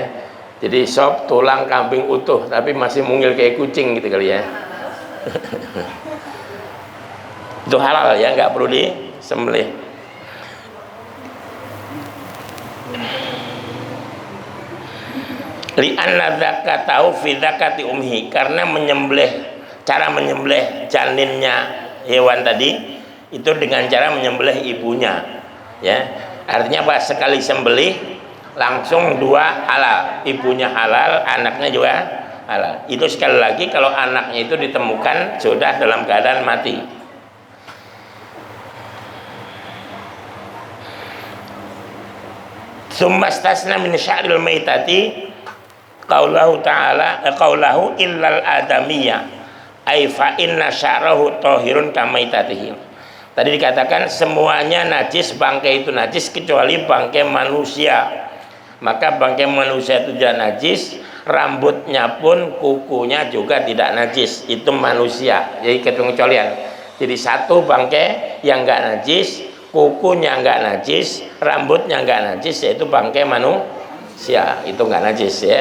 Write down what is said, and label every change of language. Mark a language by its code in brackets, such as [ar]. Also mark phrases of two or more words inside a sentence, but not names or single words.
[id] Jadi sop tulang kambing utuh tapi masih mungil kayak kucing gitu kali ya. Itu halal ya, nggak perlu disembelih. [ar] لأن ذكاته في ذكاة أمه, [id] karena cara menyembelih janinnya hewan tadi itu dengan cara menyembelih ibunya, ya. Artinya apa? Sekali sembelih langsung dua halal, ibunya halal, anaknya juga halal. Itu sekali lagi kalau anaknya itu ditemukan sudah dalam keadaan mati. [ar] ثم استثنى من شعر الميتة قوله تعالى قوله إلا الآدمي أي فإن شعره طاهر كميتته. [id] Tadi dikatakan semuanya najis, bangkai itu najis kecuali bangkai manusia. Maka bangkai manusia itu tidak najis, rambutnya pun kukunya juga tidak najis, itu manusia. Jadi kecualian. Jadi satu bangkai yang enggak najis, kukunya enggak najis, rambutnya enggak najis, yaitu bangkai manusia, itu enggak najis ya.